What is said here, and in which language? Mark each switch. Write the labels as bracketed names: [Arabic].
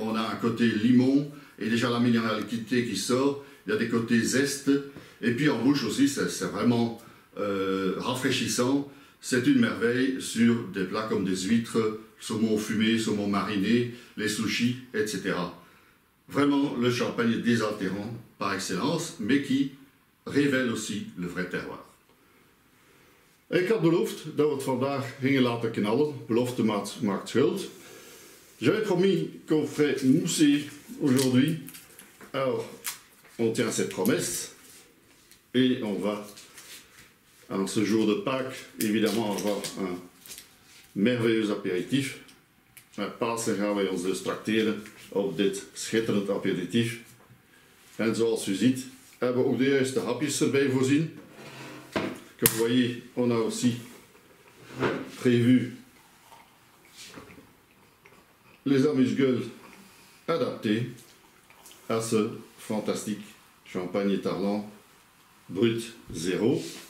[French] On a un côté limon, et déjà la minéralité qui sort, il y a des côtés zestes, et puis en bouche aussi, c'est vraiment rafraîchissant. C'est une merveille sur des plats comme des huîtres, saumon fumé, saumon mariné, les sushis, etc. Vraiment le champagne désaltérant par excellence, mais qui révèle aussi le vrai terroir. [Dutch] Ik had beloofd dat we het vandaag gingen laten knallen. Belofte maakt schuld. [French] J'avais promis qu'on ferait mousser aujourd'hui. Alors, on tient cette promesse. Et on va, en ce jour de Pâques, évidemment avoir un merveilleux apéritif. [Dutch] Met Pasen gaan wij ons dus tracteren op dit schitterend aperitief. En zoals u ziet, hebben we ook de juiste hapjes erbij voorzien. [French] Comme vous voyez, on a aussi prévu les amuse-gueules adaptés à ce fantastique champagne Tarlan brut 0.